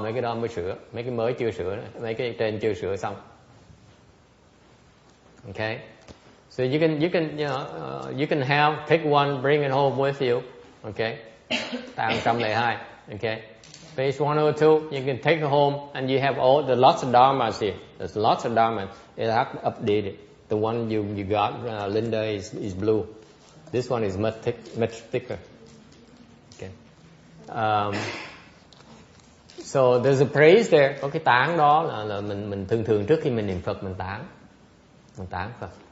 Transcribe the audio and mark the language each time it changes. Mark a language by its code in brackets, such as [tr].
[vi] Mấy cái đó mới sửa, mấy cái mới chưa sửa đó. Mấy cái trên chưa sửa xong. Okay? [en] So you can you can have, take one, bring it home with you. Okay. Tạng 102. Okay. Page 102, you can take it home and you have lots of dharmas here. There's lots of dharmas. You have to update it. The one you got, Linda, is blue. This one is much thicker. Okay. So there's a praise there. [vi] Có cái tán đó là mình thường trước khi mình niệm Phật mình tán Phật.